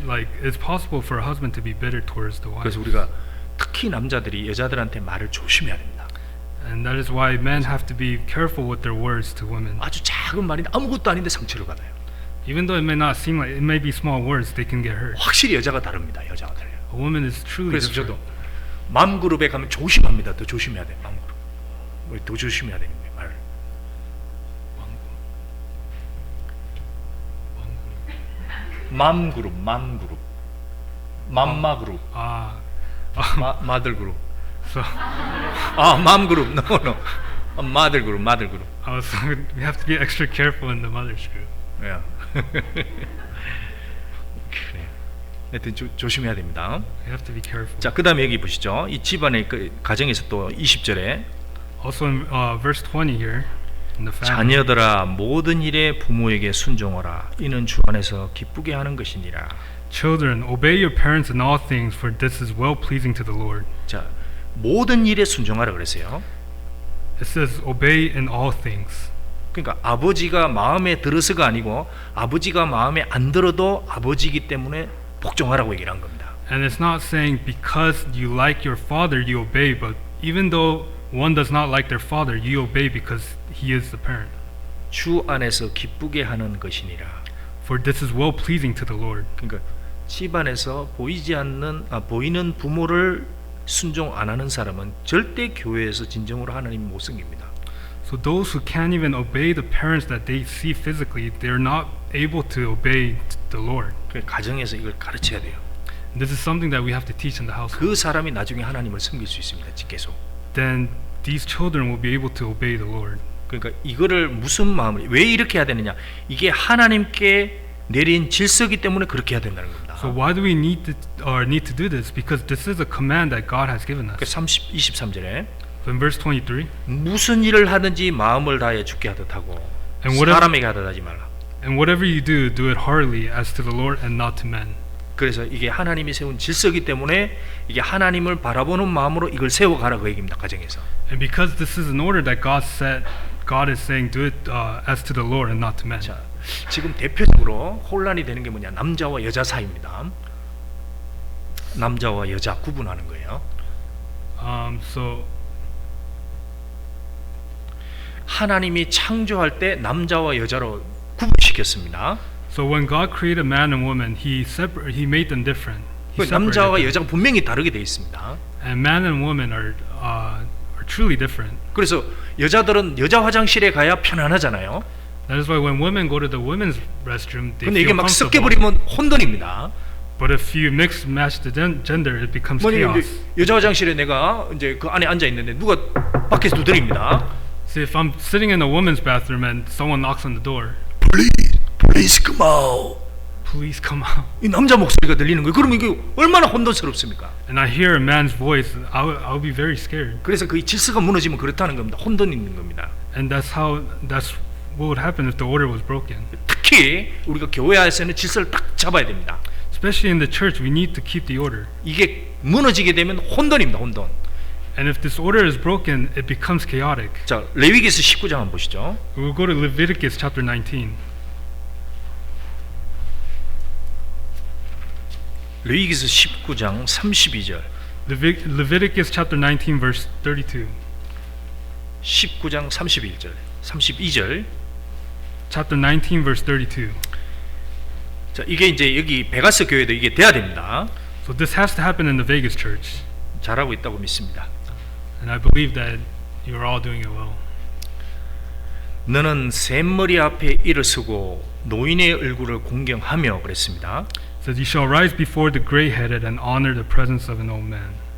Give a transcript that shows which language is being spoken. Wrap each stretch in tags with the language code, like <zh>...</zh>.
<en>Like it's possible for a husband to be bitter towards the wife,</en> <ko>그래서 우리가 특히 남자들이 여자들한테 말을 조심해야 됩니다.</ko> <en>and that is why men have to be careful with their words to women.</en> <ko>아주 작은 말인데 아무것도 아닌데 상처를 받아요.</ko> <en>Even though it may not seem like it may be small words, they can get hurt.</en> <ko>확실히 여자가 다릅니다. 여자가 달라요.</ko> <en>A woman is truly</en> <ko>그래서</ko> <en>different.</en> <ko>저도 맘그룹에 가면 조심합니다. 더 조심해야 돼요. 맘그룹. 더 조심해야 되는 거예요. 말. 맘그룹, 맘마 그룹, 마들 그룹.</ko> <en>So</en> <ko>맘그룹, no. 마들 그룹.</ko> <en>we have to be extra careful in the mother's group.</en> <ko>야. 그래. 하여튼 조심해야 됩니다.</ko> <en>We have to be careful.</en> <ko>자, 그다음에 여기 보시죠. 이 집안의 그 가정에서 또 20절에</ko> <en>Also in verse 20 here, in the family.</en> <ko>자녀들아 모든 일에 부모에게 순종하라. 이는 주 안에서 기쁘게 하는 것이니라.</ko> <en>Children, obey your parents in all things, for this is well pleasing to the Lord.</en> <ko>자, 모든 일에 순종하라 그랬어요.</ko> <en>It says obey in all things.</en> <ko>그러니까 아버지가 마음에 들어서가 아니고 아버지가 마음에 안 들어도 아버지이기 때문에 복종하라고 얘기를 한 겁니다.</ko> <en>And it's not saying because you like your father you obey, but even though one does not like their father, you obey because he is the parent.</en> <ko>주 안에서 기쁘게 하는 것이니라.</ko> <en>For this is well pleasing to the Lord.</en> <ko>그러니까 집안에서 보이는 부모를 순종 안 하는 사람은 절대 교회에서 진정으로 하나님 못 섬깁니다.</ko> <en>So those who can't even obey the parents that they see physically, they're not able to obey the Lord.</en> <ko>가정에서 이걸 가르쳐야 돼요.</ko> <en>And this is something that we have to teach in the household.</en> <ko>그 사람이 나중에 하나님을 섬길 수 있습니다. 계속.</ko> <en>Then these children will be able to obey the Lord.</en> <ko>그러니까 이거를 무슨 마음으로 왜 이렇게 해야 되느냐? 이게 하나님께 내린 질서이기 때문에 그렇게 해야 된다는 겁니다.</ko> <en>So why do we need to do this? Because this is a command that God has given us.</en> <ko>23절에</ko> <en>So in verse 23,</en> <ko>무슨 일을 하든지 마음을 다해 주께 하듯 하고</ko> <en>And whatever-</en> <ko>사람에게 하듯 하지 말라.</ko> <en>and whatever you do, do it heartily as to the Lord and not to men.</en> <ko>그래서 이게 하나님이 세운 질서이기 때문에 이게 하나님을 바라보는 마음으로 이걸 세워가라 그 얘기입니다. 가정에서.</ko> <en>And because this is an order that God set, God is saying do it as to the Lord and not to men.</en> <ko>자, 지금 대표적으로 혼란이 되는 게 뭐냐? 남자와 여자 사이입니다. 남자와 여자 구분하는 거예요.</ko> <en>So</en> <ko>하나님이 창조할 때 남자와 여자로 구분시켰습니다.</ko> <en>So when God created man and woman, He made them different. He separated</en> <ko>남자와</ko> <en>them.</en> <ko>여자가 분명히 다르게 돼 있습니다.</ko> <en>And man and woman are truly different.</en> <ko>그래서 여자들은 여자 화장실에 가야 편안하잖아요.</ko> <en>That is why when women go to the women's restroom, they</en> <ko>근데 이게</ko> <en>feel</en> <ko>막 섞여</ko> <en>comfortable.</en> <ko>버리면 혼돈입니다.</ko> <en>But if you mix match the gender, it becomes</en> <ko>뭐냐면</ko> <en>chaos.</en> <ko>이제 여자 화장실에 내가 이제 그 안에 앉아 있는데 누가 밖에서 두드립니다.</ko> <en>See, if I'm sitting in a woman's bathroom and someone knocks on the door, Please come out. please come out.</en> <ko>이 남자 목소리가 들리는 거예요. 그러면 이게 얼마나 혼돈스럽습니까?</ko> <en>And I hear a man's voice, I'll be very scared.</en> <ko>그래서 그 질서가 무너지면 그렇다는 겁니다. 혼돈이 있는 겁니다.</ko> <en>And that's what would happen if the order was broken.</en> <ko>특히 우리가 교회 안에서는 질서를 딱 잡아야 됩니다.</ko> <en>Especially in the church, we need to keep the order.</en> <ko>이게 무너지게 되면 혼돈입니다. 혼돈.</ko> <en>And if this order is broken, it becomes chaotic.</en> <ko>자, 레위기서 19장 한번 보시죠.</ko> <en>We'll go to Leviticus chapter 19.</en> <ko>레위기서 19장 32절.</ko> <en>Leviticus chapter 19 verse 32.</en> <ko>19장 32절. 32절.</ko> <en>Chapter 19 verse 32.</en> <ko>자, 이게 이제 여기 베가스 교회도 이게 돼야 됩니다.</ko> <en>So this has to happen in the Vegas church.</en> <ko>잘하고 있다고 믿습니다.</ko> <en>And I believe that you're all doing it well.</en> <ko>너는 샘머리 앞에 일어서고 노인의 얼굴을 공경하며 그랬습니다.</ko> <en>It says, you shall rise before the gray-headed and honor the presence of an old man.</en>